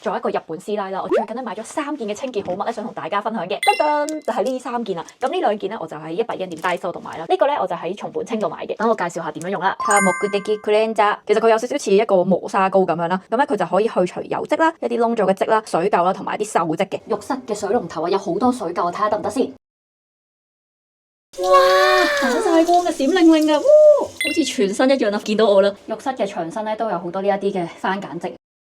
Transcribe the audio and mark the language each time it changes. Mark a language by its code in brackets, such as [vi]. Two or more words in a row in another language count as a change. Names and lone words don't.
[yue] 作為一個日本師奶啦，我最近咧買咗3件嘅清潔好物咧，想同大家分享嘅。噔噔就係呢3件啦。咁呢2件咧，我就喺100円店Daiso度買啦。呢個咧我就喺松本清度買嘅。等我介紹下點樣用啦。 [ja] 它目的クレンザー， [yue] 其實佢有少少似一個磨砂膏咁樣啦。咁咧佢就可以去除油漬啦、一啲窿咗嘅漬啦、水垢啦，同埋啲鏽漬嘅。浴室嘅水龍頭啊，有好多水垢，我睇下得唔得先。哇！打晒光嘅閃靈靈啊，好似全新一樣啊！見到我啦，浴室嘅牆身咧都有好多呢一啲嘅番梘漬。